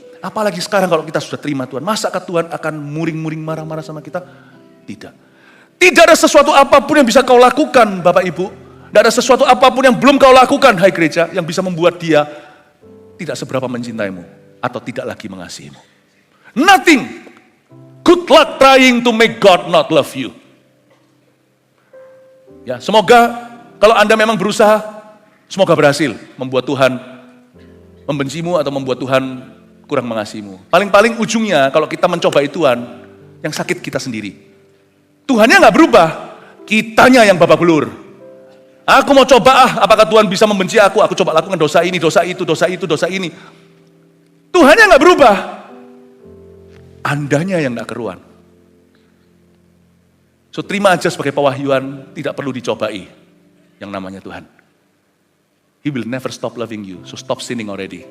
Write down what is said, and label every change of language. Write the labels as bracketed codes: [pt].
[id] Apalagi sekarang kalau kita sudah terima Tuhan. Masakah Tuhan akan muring-muring marah-marah sama kita? Tidak. Tidak ada sesuatu apapun yang bisa kau lakukan Bapak Ibu. Tidak ada sesuatu apapun yang belum kau lakukan hai gereja. Yang bisa membuat dia tidak seberapa mencintaimu. Atau tidak lagi mengasihimu. Nothing. [en] Good luck trying to make God not love you. [id] Ya, semoga kalau Anda memang berusaha, semoga berhasil membuat Tuhan membencimu atau membuat Tuhan kurang mengasihimu. Paling-paling ujungnya kalau kita mencobai Tuhan, yang sakit kita sendiri. Tuhannya nggak berubah, kitanya yang babak belur. Aku mau coba apakah Tuhan bisa membenci aku? Aku coba lakukan dosa ini, dosa itu, dosa itu, dosa ini. Tuhannya nggak berubah. Andanya yang nggak keruan. So terima aja sebagai pewahyuan, tidak perlu dicobai yang namanya Tuhan. [en] He will never stop loving you, so stop sinning already.